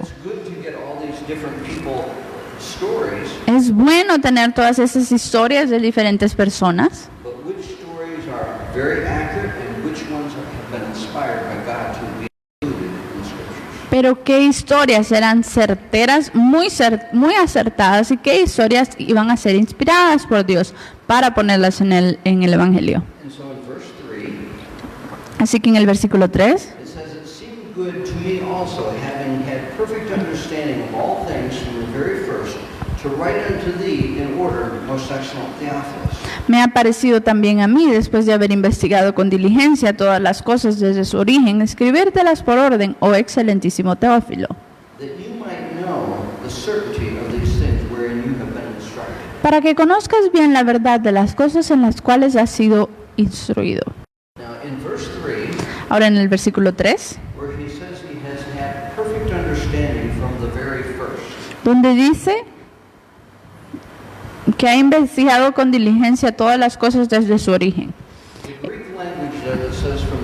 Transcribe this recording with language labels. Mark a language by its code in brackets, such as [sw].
[en] It's good to get all these different people stories, [es] Es bueno tener todas esas historias de diferentes personas, [en] but which stories are very accurate and which ones have been inspired by God to be included in the Scriptures. [es] pero qué historias eran certeras, muy acertadas, y qué historias iban a ser inspiradas por Dios para ponerlas en el Evangelio. [en] And so in verse 3, [es] Así que en el versículo 3 [en] it says, it seemed good to me also, having had perfect understanding of all things from the very first, to write unto thee in order, most excellent Theophilus. [es] me ha parecido también a mí, después de haber investigado con diligencia todas las cosas desde su origen, escribírtelas por orden, oh excelentísimo Teófilo, [en] That you might know the certainty of these things wherein you have been instructed. [es] para que conozcas bien la verdad de las cosas en las cuales has sido instruido. [en] Now in verse 3, [es] Ahora en el versículo 3, [en] where he says he has had perfect understanding from the very first, [es] donde dice que ha investigado con diligencia todas las cosas desde su origen. [en] the Greek language there that says